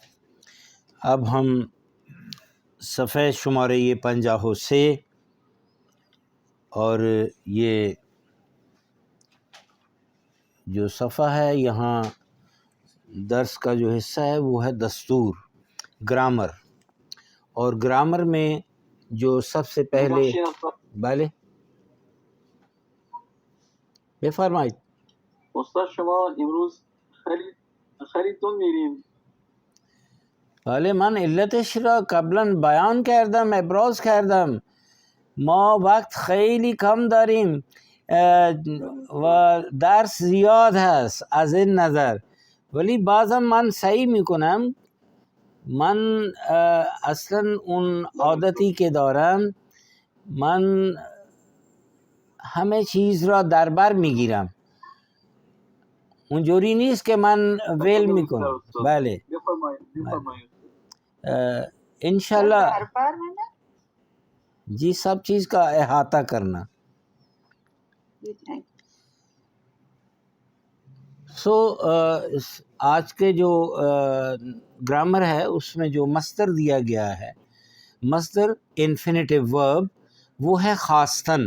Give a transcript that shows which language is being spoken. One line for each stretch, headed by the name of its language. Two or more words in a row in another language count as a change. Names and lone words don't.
Urdu: اب ہم صفحہ شمارے 50 سے، اور یہ جو صفحہ ہے یہاں درس کا جو حصہ ہے وہ ہے دستور، گرامر، اور گرامر میں جو سب سے پہلے
Persian: بله بفرمایید. استاد شما امروز خیلیتون میریم. بله، من علتش را قبلا بیان کردم، ابراز کردم. ما وقت خیلی کم داریم و درس زیاد هست از این نظر، ولی بازم من سعی میکنم. من اصلا اون عادتی که دارم، من همه چیز را در بر میگیرم، اونجوری نیست که من ویل میکنم.
Urdu: بله انشاءاللہ جی سب چیز کا احاطہ کرنا. سو آج کے جو گرامر ہے اس میں جو مصدر دیا گیا ہے، مصدر
English: infinitive verb,
Urdu: وہ ہے خواستن.